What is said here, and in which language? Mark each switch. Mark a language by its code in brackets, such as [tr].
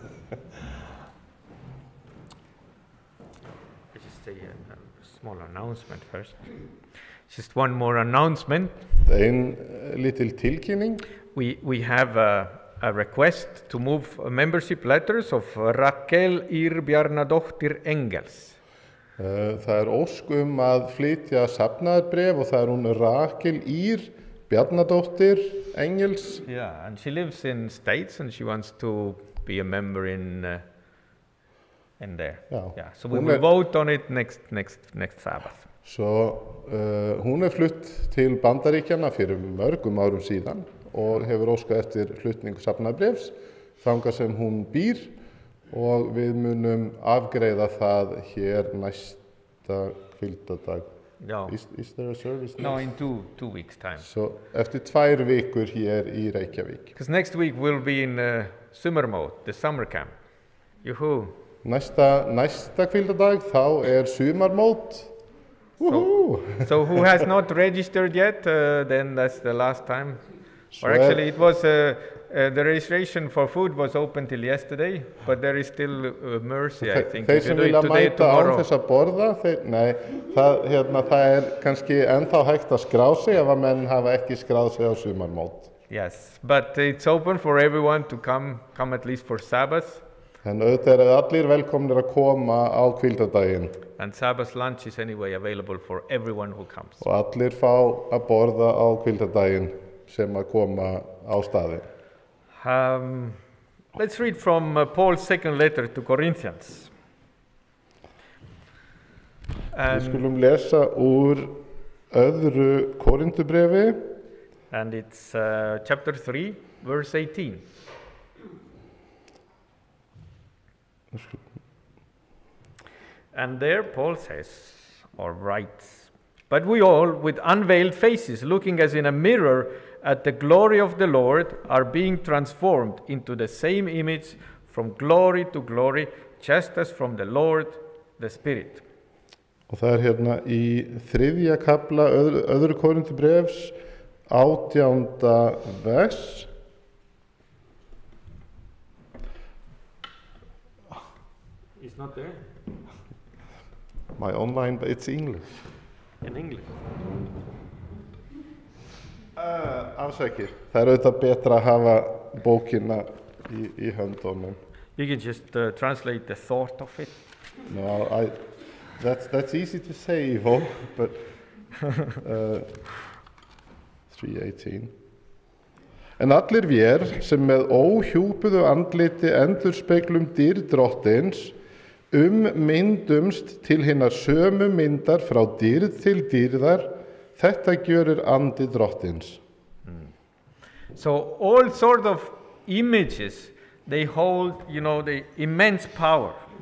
[en] I just say a small announcement first. Just one more announcement. [is] Ein lítil tilkynning. [en] We have a request to move membership letters of Rakel Ýr Bjarnadóttir Engels. [is] Það ósk að flytja safnaðarbréf og það hún Rakel Ýr Bjarnadóttir Engels. [en] Yeah, and she lives in States and she wants to be a member in there. Yeah, so we will vote on it next Sabbath. [is] Svo hún flutt til Bandaríkjanna fyrir mörgum árum síðan og hefur óskað eftir flutningu safnaðarbréfs þangað sem hún býr og við munum afgreiða það hér næsta hvíldardag. [en] No. Is there a service next? No, in two weeks time. [is] So eftir 2 vikur hér í Reykjavík. [en] Because next week we'll be in summer mode, the summer camp. Yoo-hoo. [is] Næsta hvíldardag þá sumarmót. [en] So who has not registered yet, then that's the last time. Or actually it was, the registration for food was open till yesterday, but there is still mercy, I think. [is] Þeir sem vilja mæta án þess að borða, það kannski ennþá hægt að skrá sig ef að menn hafa ekki skráð sig á sumarmót. [en] Yes, but it's open for everyone to come at least for Sabbath. [is] En auðvitað allir velkomnir að koma á hvíldardaginn. [en] And Sabbath lunch is anyway available for everyone who comes. [is] Og allir fá að borða á hvíldardaginn sem að koma á staðinn. [en] Let's read from Paul's second letter to Corinthians. [is] Við skulum lesa úr öðru Korintubrefi. [en] And it's chapter 3, verse 18. And there Paul says, or writes, "But we all, with unveiled faces, looking as in a mirror at the glory of the Lord, are being transformed into the same image from glory to glory, just as from the Lord, the Spirit." [is] Og það hérna í 3. kafla öðru Korintubréfs 18. vers. [en] It's not there. My online, but it's English. In English. [is] Afsakið. Það auðvitað betra að hafa bókina í höndunum. [en] You can just translate the thought of it. No, that's easy to say, Ivo, but 3:18. [is] En allir vér sem með óhjúpuðu andliti endurspeglum dýrð drottins myndumst til hinnar sömu myndar frá dýrð til dýrðar, þetta gjörir andi drottins. [en] So all sort of images, they hold, the immense power.